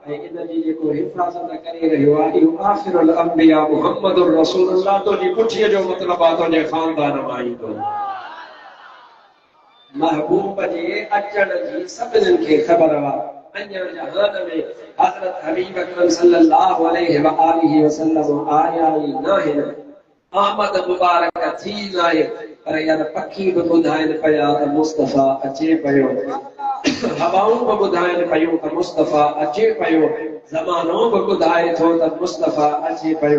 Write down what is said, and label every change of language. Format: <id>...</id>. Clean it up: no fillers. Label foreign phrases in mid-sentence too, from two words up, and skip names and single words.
<sd>ऐं इन जी जेको हिफ़ाज़त करे रहियो आहे इहो</sd> <ar>آخر الأنبياء محمد رسول الله</ar> <sd>तो जी पुठीअ जो मतिलबु आहे तुंहिंजे ख़ानदान मां ईंदो। महबूब जे अचण जी सभिनीनि खे ख़बर आहे। अञा जहान में हज़रत हबीब अकरम</sd> <ar>صلى الله عليه وآله وسلم</ar> <sd>आया ई नाहिनि, आमद मुबारक थी नाहे, पर यार पखी बि ॿुधाइनि पिया त मुस्तफ़ा अचे पियो, हवाऊं बि ॿुधाइनि पियूं त मुस्तफ़ा अचे पियो, ज़मानो बि ॿुधाए थो त मुस्तफ़ा अचे पियो।</sd>